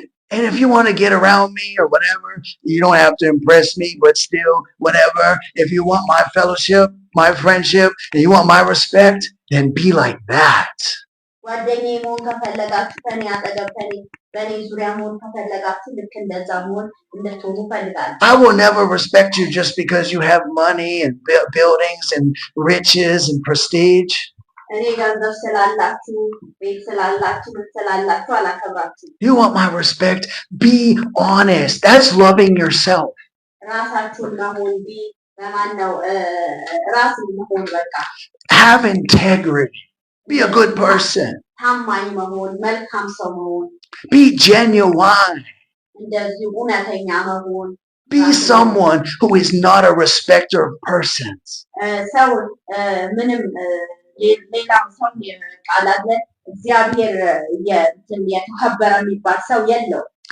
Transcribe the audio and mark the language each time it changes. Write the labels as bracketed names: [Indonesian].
[English] And if you want to get around me or whatever, you don't have to impress me, but still, whatever. If you want my fellowship, my friendship, and you want my respect, then be like that. [Amharic] ጓደኛዬ መሆን ከፈለጋችሁ ከኔ አጠገብ በእኔ ዙሪያ መሆን ከፈለጋችሁ ልክ እንደዛ መሆን እንድትሆኑ እፈልጋለሁ። [English] I will never respect you just because you have money and buildings and riches and prestige. [Amharic] እኔ ገንዘብ ስላላችሁ ቤት ስላላችሁ ምን ስላላችሁ አላከብራችሁም። [English] You want my respect? Be honest. That's loving yourself. [Amharic] ራሳችሁን መሆን በማን ነው ራስን መሆን በቃ [English] Have integrity. Be a good person. [Amharic] ታማኝ መሆን መልካም ሰው መሆን [English] Be genuine. [Amharic] እንደዚህ እውነተኛ መሆን [English] Be someone who is not a respecter of persons. [Amharic] ሰው ምንም ሌላው ሰው ቃላለ እግዚአብሔር የተከበረ የሚባል ሰው የለው።